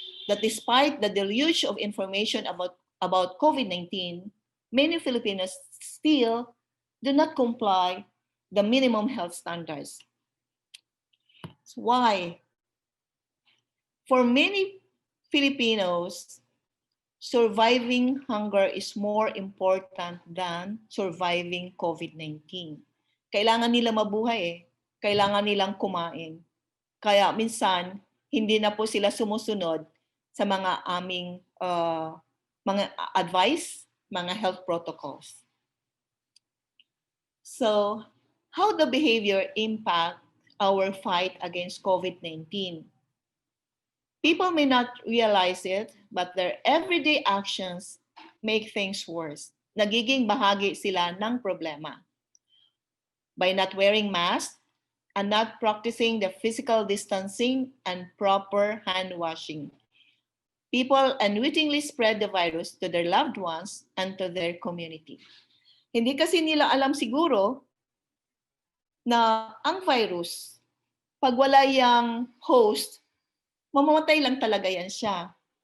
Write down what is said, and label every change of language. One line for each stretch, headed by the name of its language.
English: That despite the deluge of information about COVID-19, many Filipinos still do not comply the minimum health standards. So why? For many Filipinos, surviving hunger is more important than surviving COVID-19.
Filipino: Kailangan nila mabuhay eh. Kailangan nilang kumain. Kaya minsan, hindi na po sila sumusunod sa mga aming mga advice, mga health protocols.
English: So, how the behavior impact our fight against COVID-19? People may not realize it, but their everyday actions make things worse.
Filipino: Nagiging bahagi sila ng problema.
English: By not wearing masks and not practicing the physical distancing and proper hand washing, people unwittingly spread the virus to their loved ones and to their community.
Filipino: Hindi kasi nila alam siguro na ang virus, pag wala yung host, mamamatay lang talaga yan siya.